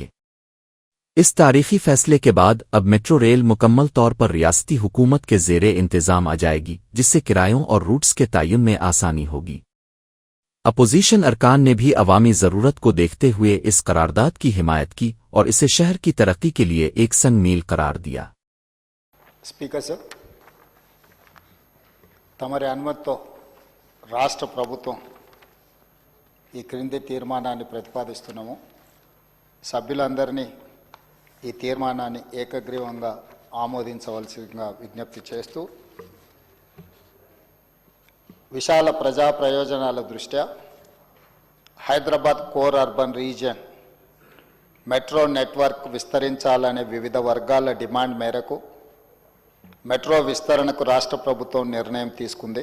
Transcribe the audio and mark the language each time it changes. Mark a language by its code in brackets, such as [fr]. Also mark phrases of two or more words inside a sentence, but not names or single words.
[ur] اس تاریخی فیصلے کے بعد اب [en] metro rail [ur] مکمل طور پر ریاستی حکومت کے زیر انتظام آ جائے گی جس سے کرایوں اور روٹس کے تعین میں آسانی ہوگی۔ اپوزیشن ارکان نے بھی عوامی ضرورت کو دیکھتے ہوئے اس قرارداد کی حمایت کی اور اسے شہر کی ترقی کے لیے ایک سنگ میل قرار دیا۔ [en] speaker sir, [te] తమరి అనుమతితో రాష్ట్ర ప్రభుత్వం ఈ క్రింది తీర్మానాన్ని ప్రతిపాదిస్తున్నాము। సభ్యులందరినీ ఈ తీర్మానాన్ని ఏకగ్రీవంగా ఆమోదించవలసిందిగా విజ్ఞప్తి చేస్తూ, విశాల ప్రజా ప్రయోజనాల దృష్ట్యా హైదరాబాద్ [en] core urban region metro network [te] విస్తరించాలనే వివిధ వర్గాల డిమాండ్ మేరకు మెట్రో విస్తరణకు రాష్ట్ర ప్రభుత్వం నిర్ణయం తీసుకుంది।